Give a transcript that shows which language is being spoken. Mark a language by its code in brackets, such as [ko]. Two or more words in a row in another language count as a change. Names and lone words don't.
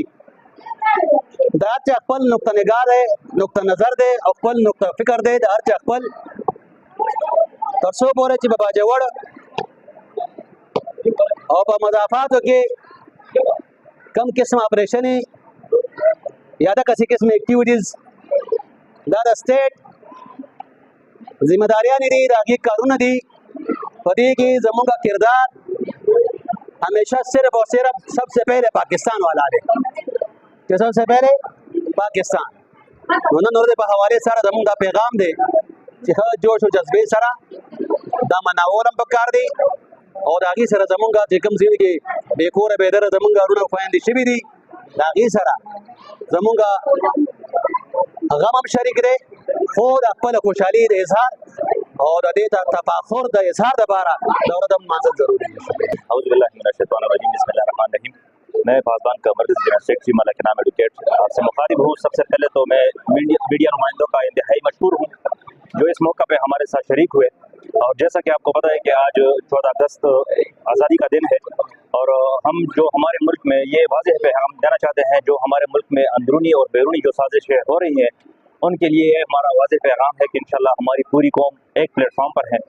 [ps] د هر چا خپل نقطه نگاه دی، نقطه نظر دی او خپل نقطه فکر دی، د هر چا خپل، تر څو پورې چې په باجوړ او په مضافاتو کې کم قسم اپریشنې یا د کسې قسم اکټیویټیز دا د سټیټ ذمہ داریانې دي، د هغې کارونه دي. په دې کې زموږ کردار [ur] ہمیشہ صرف اور صرف سب سے پہلے پاکستان والا ہے کہ سب سے پہلے پاکستان. [ps] नन ورځې په حواله سره زموږ دا پیغام دی چې ښه جوش او جذبې سره دا مناول هم پکار دی او د هغې سره زموږ چې کوم ځای کې بې کوره بې دره زموږ وروڼه او خویندې شوي دي، د هغې سره زموږ غم هم شریک دی، خو د خپل خوشحالي د اظهار او د دې تفاخر د اظهار لپاره د ورځ منځل ضروري دی. [ar] اعوذ باللہ من الشیطان الرجیم، بسم اللہ الرحمن الرحیم. [ur] میں پاسبان کا مرکزی [en] General Secretary [ur] ملک نام ایڈوکیٹ آپ سے مخاطب ہوں. سب سے پہلے تو میں میڈیا نمائندوں کا انتہائی مشکور ہوں جو اس موقع پہ ہمارے ساتھ شریک ہوئے. اور جیسا کہ آپ کو پتہ ہے کہ آج 14 اگست آزادی کا دن ہے اور ہم جو ہمارے ملک میں یہ واضح پیغام دینا چاہتے ہیں جو ہمارے ملک میں اندرونی اور بیرونی جو سازشیں ہو رہی ہیں ان کے لیے ہمارا واضح پیغام ہے کہ انشاءاللہ ہماری پوری قوم ایک پلیٹ فارم پر ہے.